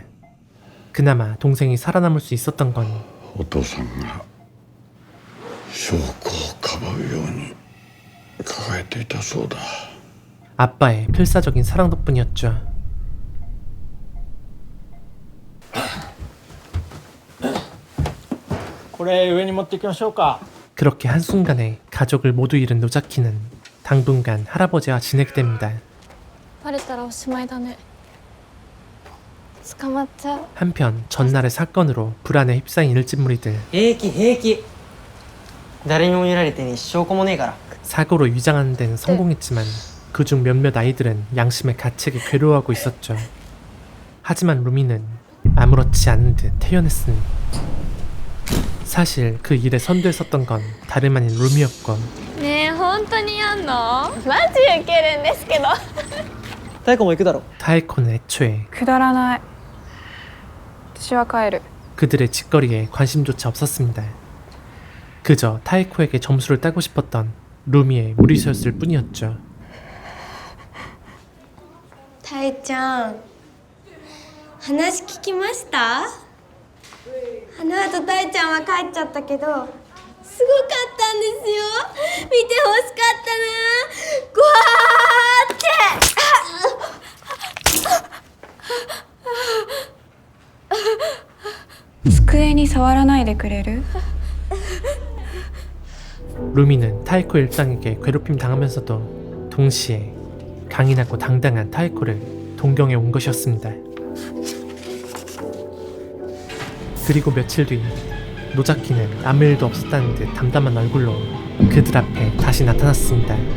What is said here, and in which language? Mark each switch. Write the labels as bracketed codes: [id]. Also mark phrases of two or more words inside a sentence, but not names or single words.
[ko] 그나마 동생이 살아남을 수 있었던 건 [ja] お父さんが証拠をかばうように抱えていたそうだ。 [ko] 아빠의 필사적인 사랑 덕분이었죠. 그렇게 한순간에 가족을 모두 잃은 노자키는 당분간 할아버지와 지내게 됩니다. [ja] バレたらおしまいだね。捕まっちゃう。 [ko] 한편 전날의 사건으로 불안에 휩싸인 일진무리들. [ja] 平気平気誰にも見られてねえし証拠もねえから [ko] 사고로 위장하는 데는 성공했지만 그중 몇몇 아이들은 양심의 가책에 괴로워하고 있었죠. 하지만 루미는 아무렇지 않은 듯 태연했으니 사실 그 일에 선두에 섰던 건 다름 아닌 루미였고 [ja] ねえ本当にやんの？マジウケるんですけど。太鼓も行くだろ [ko] 타에코는 애초에 [ja] くだらない。私は帰る。 [ko] 그들의 짓거리에 관심조차 없었습니다. 그저 타에코에게 점수를 따고 싶었던 루미의 무리수였을 뿐이었죠. [ja] タイちゃん、話聞きました？あの後タイちゃんは帰っちゃったけど、すごかったんですよ。見てほしかったな。ごわーって。机に触らないでくれる？ [ko] 루미는 타에코 일당에게 괴롭힘 당하면서도 동시에 강인하고 당당한 타에코를 동경해 온 것이었습니다. 그리고 며칠 뒤 노자키는 아무 일도 없었다는 듯 담담한 얼굴로 그들 앞에 다시 나타났습니다.